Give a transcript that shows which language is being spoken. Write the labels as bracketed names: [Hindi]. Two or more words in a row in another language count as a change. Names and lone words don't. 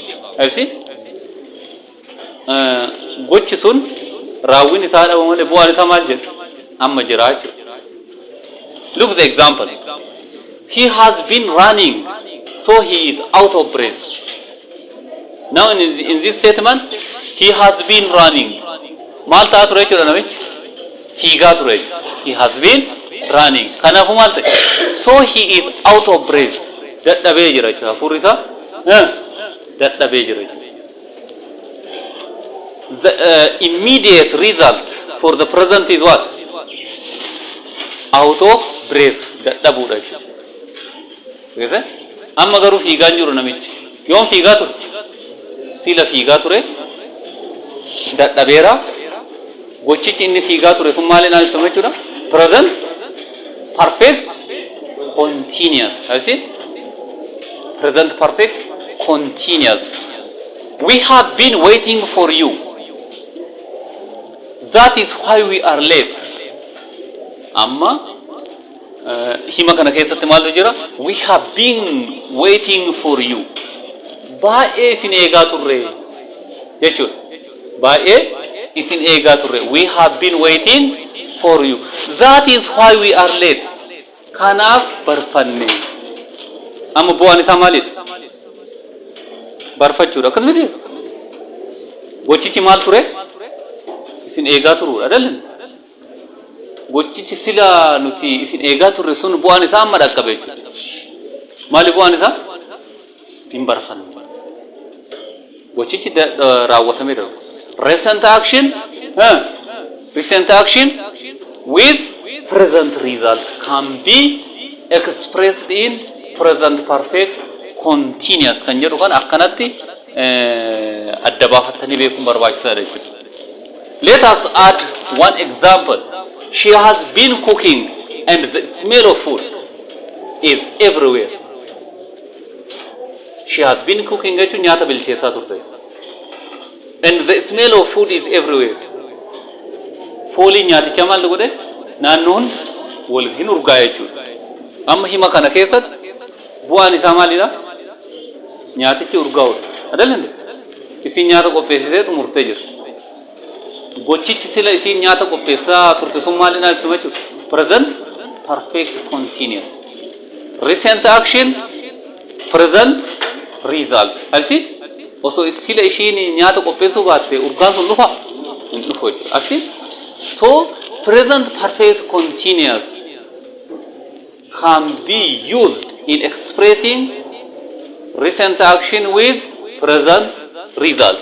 [English] I see? [Oromo] Gochi sun raawwiin isaa dhaabame malee bu'aan isaa maal jedha? Amma jira jechuudha. [English] Look the example. He has been running, so he is out of breath. Now in this statement, he has been running. [Oromo] Maal ta'a ture jechuudha namichi? Fiigaa ture. [English] He has been running. [Oromo] Kanaafuu maal ta'e? [English] So he is out of breath. [Oromo] Dadhabee jira jechuudha. Hafuurri isaa dadhabee jira jechuudha. [English] The immediate result for the present is what? Out of breath. [Oromo] Dadhabuudha jechuudha. Amma garuu fiigaa jiru namichi. Yoom fiigaa ture? Sila fiigaa ture. Dadhabeera. Gochichi inni fiigaa ture sun maaliin ibsama jechuudha? [English] Present perfect continuous. I see? Present perfect continuous. We have been waiting for you. That is why we are late. [Oromo] Amma hima kana keessatti maaltu jira? [English] We have been waiting for you. [Oromo] Baay'ee isin eegaa turre jechuudha. Baay'ee isin eegaa turre. [English] We have been waiting for you. That is why we are late. [Oromo] Kanaaf barfanne. Amma bu'aan isaa maalidha? Barfachuudha. Akkasumatti gochichi maal ture? Isin eegaa turuudha dhalan. Gochichi sila nuti isin eegaa turre sun bu'aan isaa amma dhaqqabe jechuudha. Maali bu'aan isaa? Ittiin barfanne. Gochichi raawwatamee darba. [English] Recent action with present result can be expressed in present perfect continuous [Oromo] kan jedhu kan akkanatti adda baafattanii beekuun barbaachisaadha jechuudha. [English] Let us add one example. She has been cooking and the smell of food is everywhere. She has been cooking [Oromo] jechuun nyaata bilcheessaa turte. [English] And the smell of food is everywhere. [Oromo] Fooliin nyaaticha maal godhe? Naannoon wal hin urgaa jechuudha. Amma hima kana keessatti bu'aan isaa maalidha? Nyaatichi urgaa'udha. Adalande? Isin nyaata qopheessitee xumurtee jirti. Gochichi sila isin nyaata qopheessaa turte sun maalidha ibsuma jechuudha? [English] Present perfect continuous. Recent action present result. Alsi? [Oromo] Osoo sila ishiin nyaata qopheessuu baatte urgaan sun dhufa? Hin dhufu jechuudha. Alsi? [English] So present perfect continuous can be used in expressing recent action with present result.